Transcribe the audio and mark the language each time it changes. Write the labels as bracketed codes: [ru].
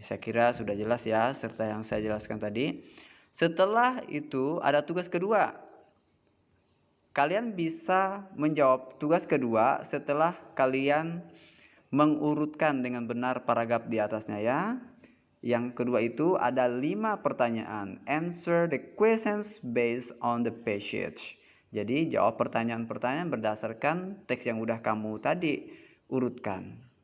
[id] Saya kira sudah jelas ya, serta yang saya jelaskan tadi. Setelah itu ada tugas kedua. Kalian bisa menjawab tugas kedua setelah kalian mengurutkan dengan benar paragraf di atasnya ya. Yang kedua itu ada 5 pertanyaan. [en] Answer the questions based on the passage. [id] Jadi jawab pertanyaan-pertanyaan berdasarkan teks yang udah kamu tadi urutkan.